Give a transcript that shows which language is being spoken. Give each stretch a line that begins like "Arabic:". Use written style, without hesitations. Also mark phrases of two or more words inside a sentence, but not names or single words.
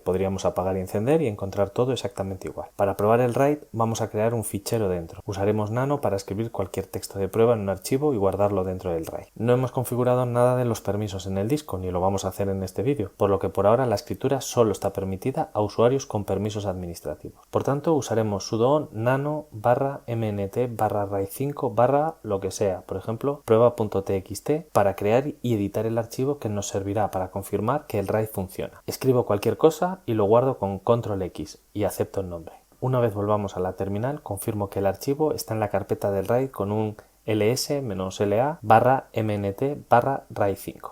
Spanish: Podríamos apagar y encender y encontrar todo exactamente igual. Para probar el RAID vamos a crear un fichero dentro. Usaremos nano para escribir cualquier texto de prueba en un archivo y guardarlo dentro del RAID. No hemos configurado nada de los permisos en el disco, ni lo vamos a hacer en este vídeo, por lo que por ahora la escritura solo está permitida a usuarios con permisos administrativos. Por tanto usaremos sudo nano /mnt/rai5 lo que sea, por ejemplo prueba.txt, para crear y editar el archivo que nos servirá para confirmar que el RAID funciona. Escribo cualquier cosa y lo guardo con control X y acepto el nombre. Una vez volvamos a la terminal, confirmo que el archivo está en la carpeta del RAID con un ls-la/mnt/rai5.